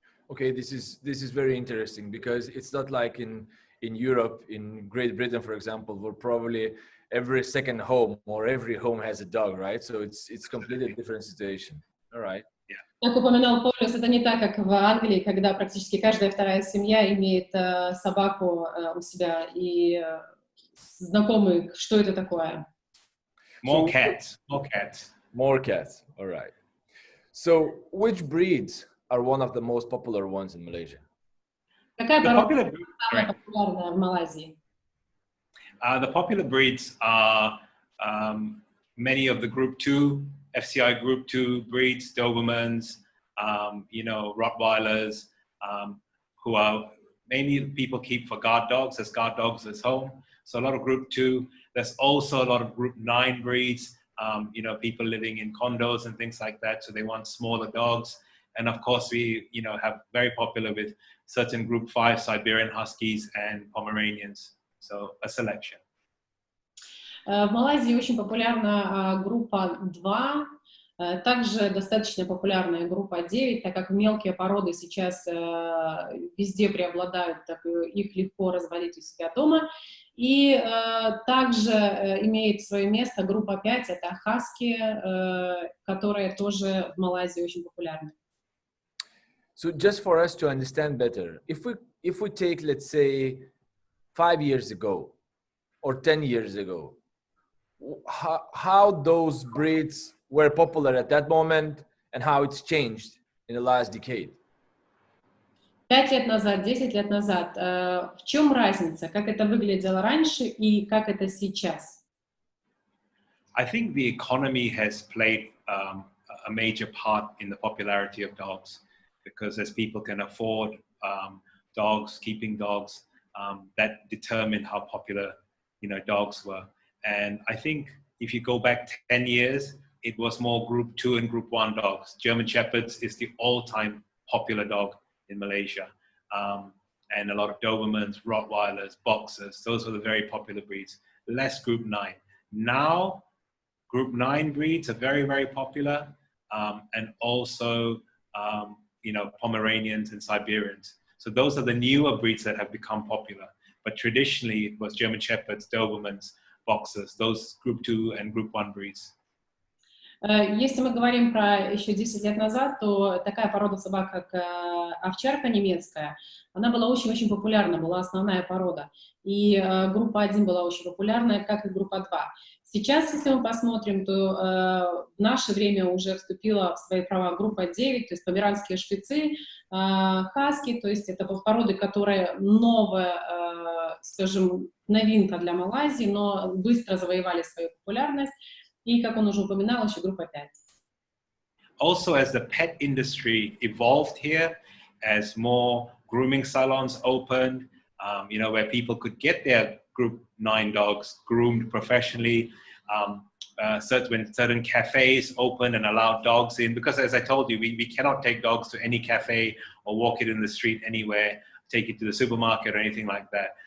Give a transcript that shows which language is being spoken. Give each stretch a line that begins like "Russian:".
English: Okay, this is very interesting because it's not like in Europe, in Great Britain, for example, where probably every second home or every home has a dog, right? So it's completely different situation. All right.
Russian: Как упоминал Полюс, это не так, как в Англии, когда практически каждая вторая семья имеет собаку у себя, и знакомы, что это такое.
English: More cats, more cats. More cats, all right. So which breeds are one of the most popular ones in Malaysia?
Russian: Какая
English: The popular breeds,
Russian: самая популярная в Малайзии?
English: the popular breeds are many of the Group 2, FCI Group 2 breeds, Dobermans, you know, Rottweilers, who are mainly people keep for guard dogs, as guard dogs at home. So a lot of Group 2. There's also a lot of Group 9 breeds, you know, people living in condos and things like that. So they want smaller dogs. And of course, we, you know, have very popular with certain Group 5 Siberian Huskies and Pomeranians. So a selection.
Russian: В Малайзии очень популярна группа 2, также достаточно популярная группа 9, так как мелкие породы сейчас везде преобладают, так их легко разводить у себя дома. И также имеет свое место группа 5, это хаски, которые тоже в Малайзии очень популярны.
English: So just for us to understand better, if we take, let's say, 5 years ago or 10 years ago, how those breeds were popular at that moment and how it's changed in the last decade?
Russian: 5 лет назад, 10 лет назад, в чем разница, как это выглядело раньше и как это сейчас?
English: I think the economy has played a major part in the popularity of dogs, because as people can afford dogs, keeping dogs, that determined how popular, you know, dogs were. And I think if you go back 10 years, it was more Group 2 and Group 1 dogs. German Shepherds is the all-time popular dog in Malaysia. And a lot of Dobermans, Rottweilers, Boxers, those were the very popular breeds. Less Group 9. Now, Group 9 breeds are very, very popular. And also, you know, Pomeranians and Siberians. So those are the newer breeds that have become popular. But traditionally, it was German Shepherds, Dobermans, Boxers, those Group 2 and Group 1 breeds.
Russian: Если мы говорим про еще 10 лет назад, то такая порода собак, как овчарка немецкая, она была очень-очень популярна, была основная порода. И группа 1 была очень популярная, как и группа 2. Сейчас, если мы посмотрим, то в наше время уже вступила в свои права группа 9, то есть померанские шпицы, хаски, то есть это породы, которые новая, скажем, новинка для Малайзии, но быстро завоевали свою популярность. И, как он уже упоминал, еще группа 5.
English: Also, as the pet industry evolved here, as more grooming salons opened, you know, where people could get their group 9 dogs groomed professionally, when certain cafes opened and allowed dogs in, because as I told you, we cannot take dogs to any cafe or walk it in the street anywhere, take it to the supermarket or anything like that.